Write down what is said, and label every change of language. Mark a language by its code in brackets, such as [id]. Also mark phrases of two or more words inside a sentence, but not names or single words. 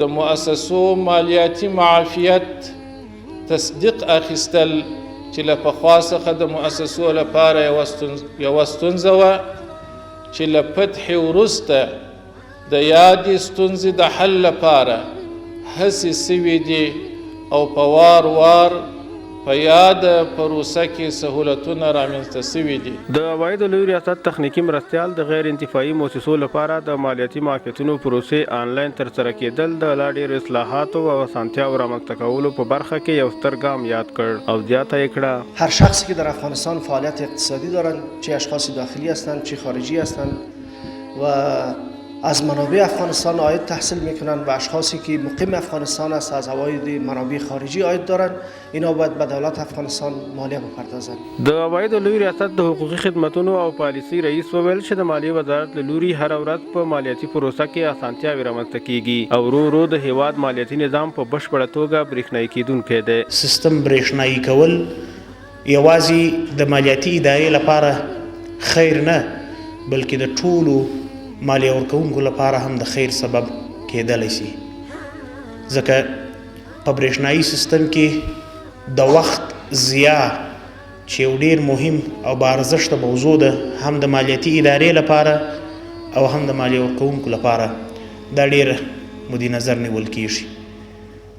[ps] د مؤسسو مالیاتي معافیت تصدیق اخیستل چې له پخوا څخه د مؤسسو لپاره یوه ستونزه وه چې له فتح وروسته د یادې ستونزې د حل لپاره هڅې سوي دي او په وار وار په یاده پروسه کې سهولتونه رامنځته سوي دي. د عوایدو لوی ریاست تخنیکي مرستیال د غیر انتفاعي مؤسسو لپاره د مالیاتي معافیتونو پروسې آنلاین ترسره کېدل د لا ډېرو اصلاحاتو او اسانتیاو رامنځته کولو په برخه کې یو ستر ګام یاد کړ او زیاته یې کړه [fa] هر شخصی که در افغانستان فعالیت اقتصادی دارند، چه اشخاص داخلی هستند چه خارجی هستند و از منابع افغانستان عاید تحصیل میکنند و اشخاصی که مقیم افغانستان است از عواید منابع خارجی عاید دارند، اینا باید به دولت افغانستان مالیه بپردازند. [ps] د عوایدو لوی ریاست د حقوقي خدمتونو او پالیسي رئیس وویل چې د مالیې وزارت له لوري هره ورځ په مالیاتي پروسه کې اسانتیاوې رامنځته کیږي او ورو ورو د هیواد مالیاتي نظام په بشپړه توګه بریښنایي کېدونکی دی. سیسټم بریښنایي کول یوازې د مالیاتي ادارې لپاره خیر نه بلکې د ټولو مالیه ورکوونکو لپاره هم د خیر سبب کېدلی شي، ځکه په بریښنایي سیسټم کې د وخت ضیاع چې یو ډېر مهم او باارزښته موضوع ده هم د مالیاتي ادارې لپاره او هم د مالیه ورکوونکو لپاره دا ډېر مد نظر نیول کېږي.